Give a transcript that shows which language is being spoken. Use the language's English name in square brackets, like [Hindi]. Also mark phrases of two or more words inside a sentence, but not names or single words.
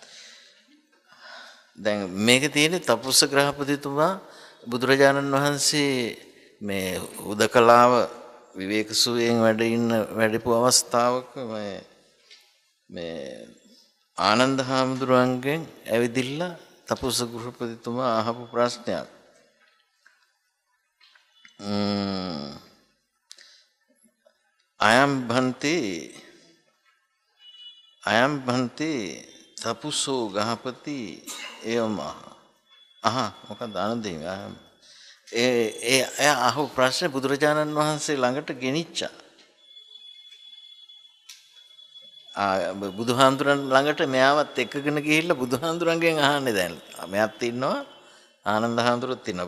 [Sinhala] දැන් මේක තියෙන්නේ තපුස්ස ග්‍රහපතිතුමා බුදුරජාණන් වහන්සේ මේ උදකලාව විවේක සුවයෙන් වැඩපු අවස්ථාවක මේ ආනන්ද හාමුදුරුවන්ගෙන් ඇවිදිලා තපුස්ස ගෘහපතිතුමා අහපු ප්‍රශ්නයක්. [Pali] අයම් භන්ති තපුසෝ ගහපති එවම [Sinhala] මොකක්ද ආනන්දේ ඒ අහපු ප්‍රශ්නේ බුදුරජාණන් වහන්සේ ළඟට ගෙනිච්චා. බුදුහාමුදුරන් ළඟට මෙයාවත් එක්කගෙන ගිහිල්ලා බුදුහාමුදුරන්ගෙන් අහන්නේ දැන්. මෙයාත් ඉන්නවා ආනන්ද හාමුදුරුවෝත් ඉන්නවා.